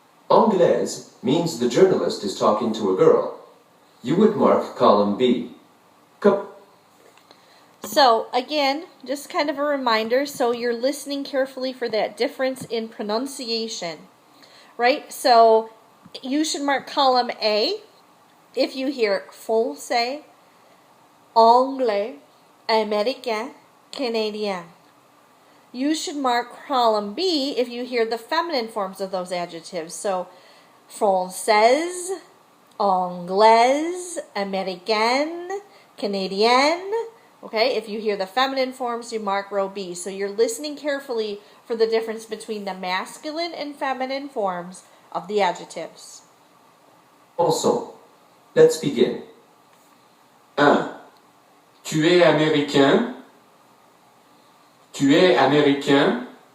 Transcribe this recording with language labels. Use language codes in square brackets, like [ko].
[en] Anglaise means the journalist is talking to a girl. You would mark column B. So again, just kind of a reminder, so you're listening carefully for that difference in pronunciation, right? So you should mark column A if you hear français, anglais, américain, canadien. You should mark column B if you hear the feminine forms of those adjectives. So française, anglaise, américaine, canadienne. Okay, if you hear the feminine forms, you mark row B. So you're listening carefully for the difference between the masculine and feminine forms of the adjectives. Also, let's begin. [fr] 1. Tu es américain? Tu es américain?